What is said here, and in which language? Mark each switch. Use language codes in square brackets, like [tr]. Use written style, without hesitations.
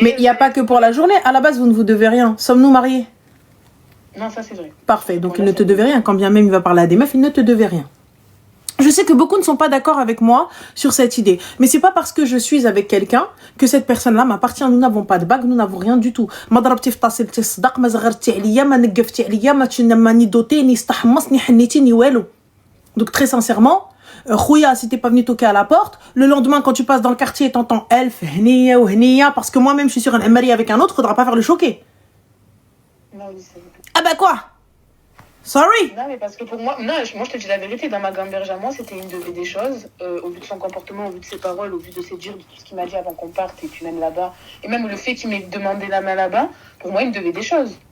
[fr] Mais il n'y a pas que pour la journée. À la base, vous ne vous devez rien. Sommes-nous mariés? Non, ça c'est vrai. Parfait. Donc il ne te devait rien. Quand bien même il va parler à des meufs, il ne te devait rien. Je sais que beaucoup ne sont pas d'accord avec moi sur cette idée. Mais c'est pas parce que je suis avec quelqu'un que cette personne-là m'appartient. Nous n'avons pas de bague, nous n'avons rien du tout. [ar] ما ضربتي في طاسلتي الصداق ما زغرتي عليا ما نقفتي عليا ما ني دوتي ني استحمص ني حنيتي ني والو. [fr] Donc très sincèrement, Khouya, si t'es pas venu toquer à la porte, le lendemain quand tu passes dans le quartier et t'entends Elf, Hniya ou Hniya, parce que moi-même je suis sur un mari avec un autre, faudra pas faire le choquer. Non, oui, c'est vrai. Ah bah quoi? Sorry. Non, mais parce que pour moi, non, moi je te dis la vérité, dans ma gamberge à moi, c'était une des choses, au vu de son comportement, au vu de ses paroles, au vu de ses dires, de tout ce qu'il m'a dit avant qu'on parte et puis même là-bas, et même le fait qu'il m'ait demandé la main là-bas, pour moi il me devait des choses.